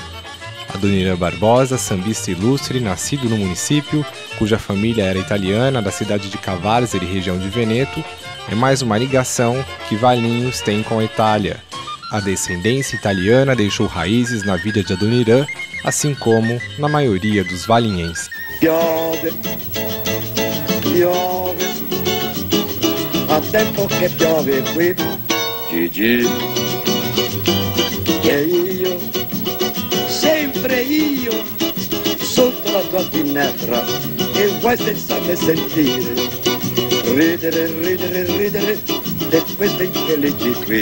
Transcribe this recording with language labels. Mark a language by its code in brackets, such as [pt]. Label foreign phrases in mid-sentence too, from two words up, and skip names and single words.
[pt] Adoniran Barbosa, sambista ilustre, nascido no município, cuja família era italiana da cidade de Cavarzeri, região de Veneto, é mais uma ligação que Valinhos tem com a Itália. A descendência italiana deixou raízes na vida de Adoniran, assim como na maioria dos valinhenses. [it] Piove, piove, há tempo che piove qui, Gigi, e io, sempre io, sotto la tua finestra, e vuoi senza me sentire, ridere, ridere, ridere, di queste infelici qui.